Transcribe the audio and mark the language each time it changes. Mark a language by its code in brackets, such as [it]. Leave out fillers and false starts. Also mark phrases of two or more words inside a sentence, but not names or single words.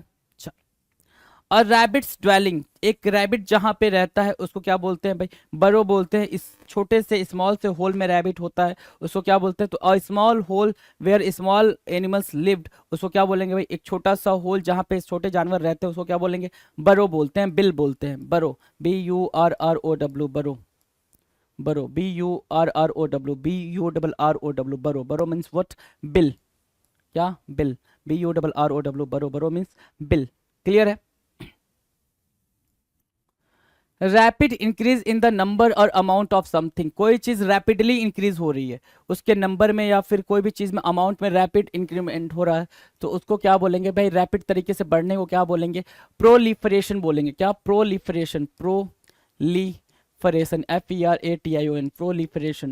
[hi] और [en] rabbits dwelling, [hi] एक रैबिट जहां पे रहता है उसको क्या बोलते हैं भाई, बरो बोलते हैं। इस छोटे से स्मॉल से होल में रैबिट होता है उसको क्या बोलते हैं, तो [en] a small hole where small animals lived, [hi] उसको क्या बोलेंगे भाई, एक छोटा सा होल जहां पे छोटे जानवर रहते हैं उसको क्या बोलेंगे, बरो बोलते हैं, बिल बोलते हैं, [en] burrow, BURROW, burrow, burrow, BURROW, burrow, burrow means what, [hi] बिल, क्या, बिल, [en] BURROW, burrow, burrow means बिल। [hi] क्लियर है। [en] rapid increase in the number or amount of something, [hi] कोई चीज [en] rapidly increase [hi] हो रही है उसके नंबर में या फिर कोई भी चीज में अमाउंट में [en] rapid increment [hi] हो रहा है तो उसको क्या बोलेंगे भाई, रैपिड तरीके से बढ़ने को क्या बोलेंगे, प्रोलिफरेशन बोलेंगे, क्या, प्रोलिफरेशन, प्रोलिफरेशन, FERATION, प्रोलिफरेशन।